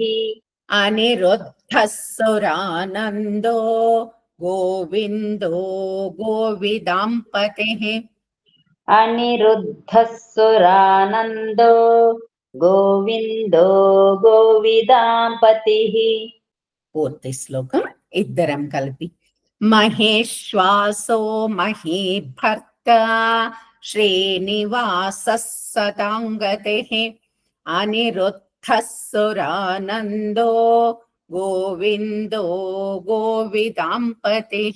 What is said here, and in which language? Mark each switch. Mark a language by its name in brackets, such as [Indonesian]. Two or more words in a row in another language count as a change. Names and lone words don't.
[Sanskrit] अनिरुद्धः सुरानन्दो गोविन्दो गोविदाम्पतिः अनिरुद्धः सुरानन्दो गोविन्दो गोविदाम्पतिः [Telugu] పూర్తి శ్లోకం ఇద్దరం కలిపి [Sanskrit] మహేశ్వాసో మహీభర్తా శ్రీనివాసः సతాङ्గతిः అనిరుద్ధः సురానందో గోవిందో గోవిదాంపతిః.